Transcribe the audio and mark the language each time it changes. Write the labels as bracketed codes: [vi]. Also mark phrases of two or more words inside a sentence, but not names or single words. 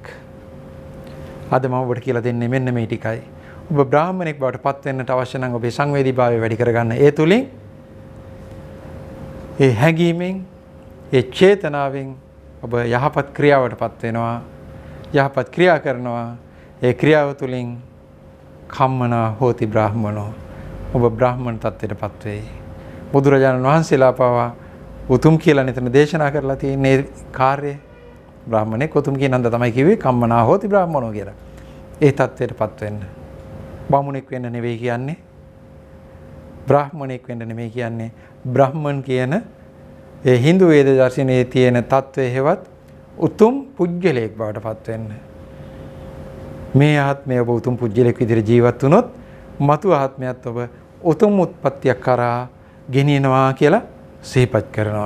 [si] අද මම ඔබට කියලා දෙන්නේ මෙන්න මේ ටිකයි. ඔබ බ්‍රාහ්මණෙක් බවට පත් වෙන්නට අවශ්‍ය නම් ඔබේ සංවේදීභාවය වැඩි කරගන්න. ඒ තුලින් ඒ හැඟීමෙන් ඒ චේතනාවෙන් ඔබ යහපත් ක්‍රියාවටපත් වෙනවා. යහපත් ක්‍රියා කරනවා. ඒ ක්‍රියාව තුලින් [pi] කම්මනා හෝති බ්‍රාහ්මනෝ. [si] ඔබ බ්‍රාහ්මණ තත්ත්වයටපත් වෙයි. බුදුරජාණන් වහන්සේලා පවා උතුම් කියලා නිතර දේශනා කරලා තියෙන කාර්යය බ්‍රාහ්මණෙක් උතුම් කියන අන්ද තමයි කිව්වේ [pi] කම්මනා හෝති බ්‍රාහ්මනෝ [si] කියලා. ඒ තත්ත්වයටපත් වෙන්න. බමුණෙක් වෙන්න නෙවෙයි කියන්නේ. බ්‍රාහ්මණෙක් වෙන්න නෙවෙයි කියන්නේ. බ්‍රාහ්මණ කියන ඒ Hindu වේද දර්ශනයේ තියෙන තත්ත්වය හේවත් උතුම් පුජ්‍යලයක් බවට පත් වෙන්න. මේ ආත්මය ඔබ උතුම් පුජ්‍යලයක් විදිහට ජීවත් වුණොත් මතු ආත්මයත් ඔබ උතුම් උත්පත්තියක් කරා ගෙනියනවා කියලා සිහිපත් කරනවා.